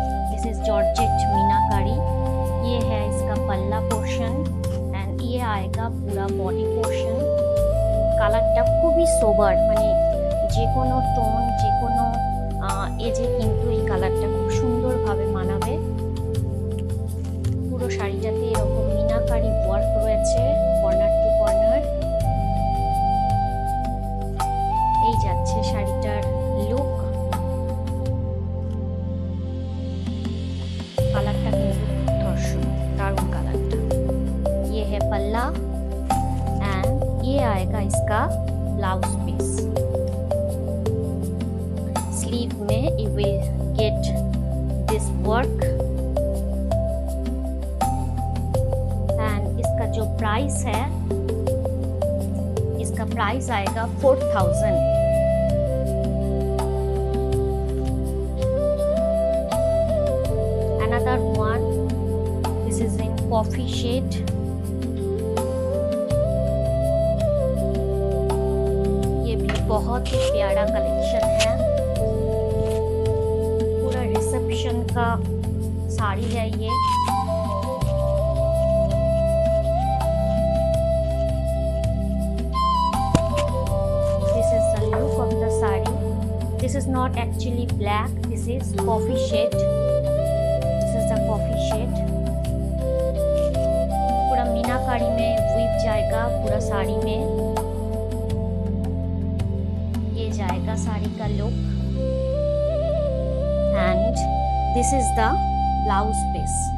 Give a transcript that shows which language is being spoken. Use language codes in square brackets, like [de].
[en] this is [hi] georgette मीनाकारी। ये है इसका पल्ला पोर्शन एंड ये आएगा पूरा बॉडी पोर्शन। [bn] কালারটা খুবই সোবার, মানে যে কোনো টোন যে কোনো এজে কিন্তু এই কালারটা খুব সুন্দরভাবে মানাবে। পুরো শাড়িটাতে এরকম মিনাকারি ওয়ার্ক রয়েছে কর্নার টু কর্নার। এই যাচ্ছে শাড়িটার লুক। কালারটা কিন্তু দর্শন দারুণ কালারটা। [hi] ये है पल्ला एंड ये आएगा इसका ब्लाउज पीस। स्लीव में [en] you will get this work and [hi] इसका जो प्राइस है, इसका प्राइस आएगा 4000। [en] Another one, this is in coffee shade। [hi] ये भी बहुत ही प्यारा कलेक्शन है, पूरा रिसेप्शन का साड़ी है ये। [en] This is the look of the saree। This is not actually black, this is coffee shade। [hi] Coffee shade पूरा मीनाकारी में वीव जाएगा पूरा साड़ी में। ये जाएगा साड़ी का look [en] And this is the blouse piece.